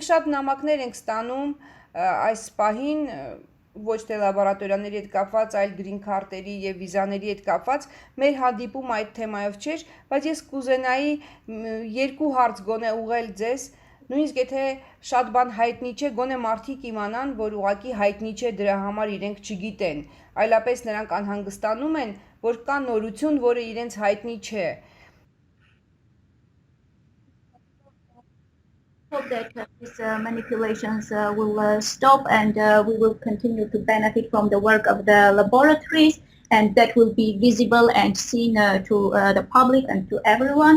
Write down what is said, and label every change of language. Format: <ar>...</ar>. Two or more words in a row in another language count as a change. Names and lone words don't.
<hy>շատ նամակներ ենք ստանում այս պահին ոչ թե լաբորատորիաների հետ կապված, այլ գրին քարտերի եւ վիզաների հետ կապված, մեր հանդիպում այդ թեմայով չէր, բայց ես կուզենայի երկու հարց գոնե ուղղել ձեզ, նույնիսկ եթե շատ բան հայտնի չէ, գոնե մարդիկ իմանան, որ ուղղակի հայտնի չէ, դրա համար իրենք չգիտեն, այլապես նրանք անհանգստանում են, որ կա նորություն, որը իրենց հայտնի չէ։</hy> <en>Hope that these manipulations will stop and we will continue to benefit from the work of the laboratories and that will be visible and seen to the public and to everyone.</en>